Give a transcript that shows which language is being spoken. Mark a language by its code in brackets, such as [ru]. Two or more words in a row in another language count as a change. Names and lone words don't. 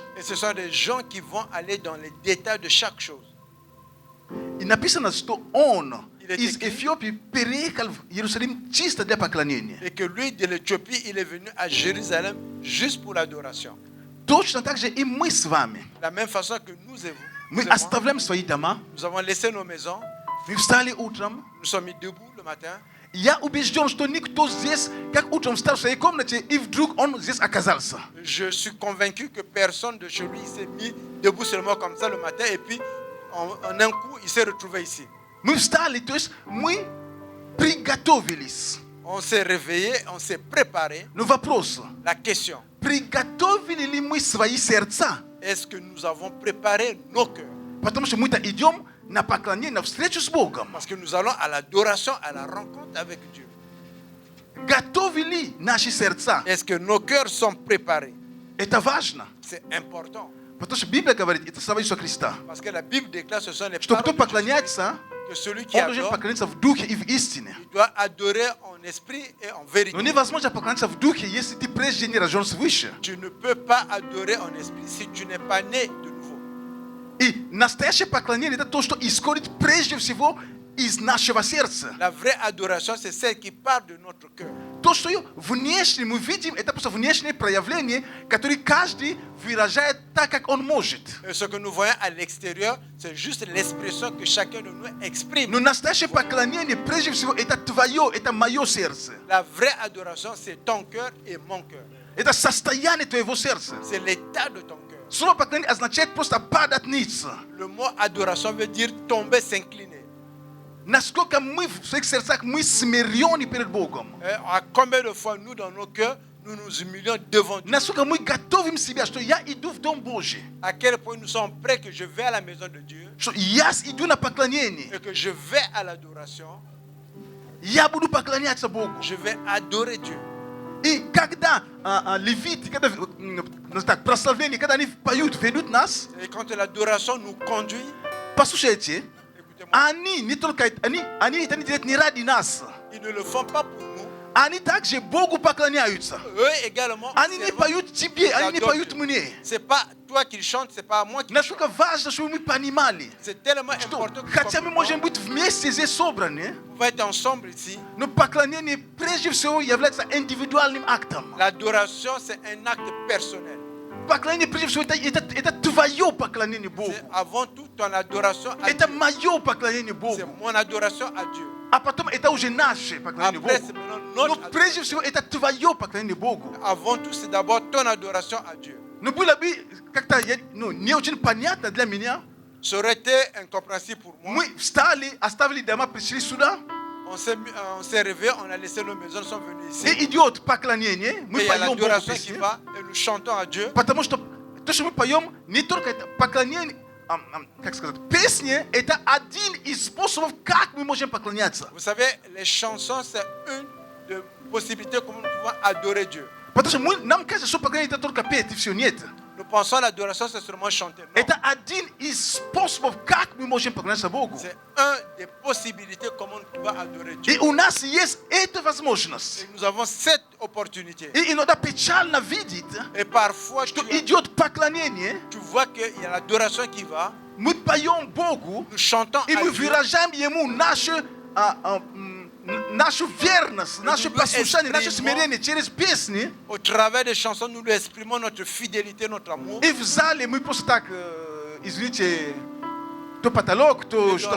[fr] Et ce sont des gens qui vont aller dans les détails de chaque chose. [ru] И написано, что он [fr] Il est [ru] из [fr] écrit. [ru] Эфиопии переехал в Иерусалим чисто для поклонения. [fr] Et que lui, de l'Éthiopie, il est venu à Jérusalem juste pour l'adoration. [ru] Точно так же и мы с вами. [fr] De la même façon que nous et vous, [ru] Мы [fr] nous et moi, [ru] оставляем свои дома, [fr] nous avons laissé nos maisons, [ru] мы встали утром. [fr] nous sommes mis debout le matin. [ru] Я убежден, что никто здесь, как утром встал в своей комнате, и вдруг он здесь оказался. [fr] Je suis convaincu que personne de chez lui s'est mis debout seulement comme ça le matin et puis en un coup, il s'est retrouvé ici. [ru] Мы встали, то есть мы приготовились. [fr] On s'est réveillé, on s'est préparé. [ru] Но вопрос, [fr] La question, [ru] приготовили ли мы свои сердца? [fr] est-ce que nous avons préparé nos cœurs? [ru] Потому что мы-то идем на поклонение, на встречу с Богом. [fr] Parce que nous allons à l'adoration, à la rencontre avec Dieu. [ru] Готовы ли наши сердца? [fr] Est-ce que nos cœurs sont préparés? [ru] Это важно. [fr] C'est important. [ru] Потому что Библия говорит, это слова Иисуса Христа, [fr] Parce que la Bible déclare ce sont les [ru] что [fr] paroles [ru] кто [fr] de Jésus, [ru] поклоняется, [fr] que celui qui [ru] он должен [fr] adore, [ru] поклониться в духе и в истине. [fr] il doit adorer en esprit et en vérité. [ru] Но невозможно поклоняться в духе, если ты прежде не рожден свыше. [fr] Tu ne peux pas adorer en esprit si tu n'es pas né de nouveau. [ru] И настоящее поклонение это то, что исходит прежде всего из нашего сердца. [fr] La vraie adoration, c'est celle qui part de notre cœur. [ru] То, что внешне мы видим, это просто внешнее проявление, которое каждый выражает так, как он может. [fr] Et ce que nous voyons à l'extérieur, c'est juste l'expression que chacun de nous exprime. [ru] Но настоящее поклонение, прежде всего, это твое, это мое сердце. [fr] La vraie adoration, c'est ton cœur et mon cœur. [ru] Это состояние твоего сердца. [fr] C'est l'état de ton cœur. [ru] Слово поклонение означает просто падать ниц. [fr] Le mot adoration veut dire tomber, s'incliner. [ru] Насколько мы в своих сердцах мы смирены перед Богом. [fr] À combien de fois nous, dans nos cœurs, nous nous humilions devant Dieu? [ru] Насколько мы готовим себя, что я иду в Дом Божий. [fr] À quel point nous sommes prêts que je vais à la maison de Dieu [ru] Что я иду на поклонение. [fr] et que je vais à l'adoration, [ru] Я буду поклоняться Богу. [fr] je vais adorer Dieu. [ru] И когда левиты, когда так, прославление, когда они поют, ведут нас, [fr] Et quand l'adoration nous conduit, [ru] послушайте, [fr] écoutez-moi, [ru] они не только они это не делают не ради нас. [fr] ils ne le font pas pour nous. [ru] Они также Богу поклоняются. [fr] Eux également, [ru] Они не [fr] servent. [ru] поют тебе, они не поют мне. [fr] C'est pas toi qui le chante, c'est pas moi qui le chante. [ru] Насколько важно, чтобы мы понимали, [fr] C'est tellement [ru] что [fr] important que [ru] хотя мы можем быть вместе здесь собраны, [fr] nous pouvons être ensemble ici. [ru] но поклонение прежде всего является индивидуальным актом. [fr] L'adoration, c'est un acte personnel. [ru] Поклонение прежде всего это твое поклонение Богу. [fr] C'est avant tout ton adoration à [ru] Это [fr] Dieu. [ru] мое поклонение [fr] C'est [ru] Богу. [fr] mon adoration à Dieu. [ru] А потом это уже наше поклонение [fr] Après, [ru] Богу. [fr] c'est maintenant [ru] Но [fr] notre [ru] прежде [fr] adoration. [ru] всего это твое поклонение Богу. [fr] Avant tout, c'est d'abord ton adoration à Dieu. [ru] Но было бы как-то не очень понятно для меня. [fr] Ça aurait été incompréhensible pour moi. [ru] Мы встали, оставили дома, пришли сюда. [fr] On s'est réveillé, on a laissé nos maisons, nous sommes venus ici. [ru] И идет поклонение. [fr] Et [ru] Мы [fr] il y a [ru] поем Богу [fr] l'adoration qui [ru] песни. [fr] va et nous chantons à Dieu. [ru] Потому что то, что мы поем, не только это поклонение, как сказать, песни, это один из способов, как мы можем поклоняться. [fr] Vous savez, les chansons, c'est une des possibilités comment nous pouvons adorer Dieu. [ru] Потому что нам кажется, что поклонение это только петь и все. Нет. [fr] Nous pensons à l'adoration, c'est seulement chanter. Non. [ru] Это один из способов, как мы можем поклоняться Богу. [fr] C'est une des possibilités comment nous pouvons adorer Dieu. [ru] И у нас есть эта возможность. [fr] Et nous avons cette opportunité. [ru] И иногда печально видеть, [fr] Et parfois, [ru] что идет поклонение, [fr] tu vois qu'il y a l'adoration qui va. [ru] мы поем Богу, [fr] Nous chantons [ru] и [fr] à [ru] мы [fr] Dieu. [ru] выражаем Ему нашу верность, наше послушание, наше смирение через песни. [fr] Au travers des chansons, nous lui exprimons notre fidélité, notre amour. [ru] И в зале мы просто так, извините, то потолок, то [fr] Et dans [ru] что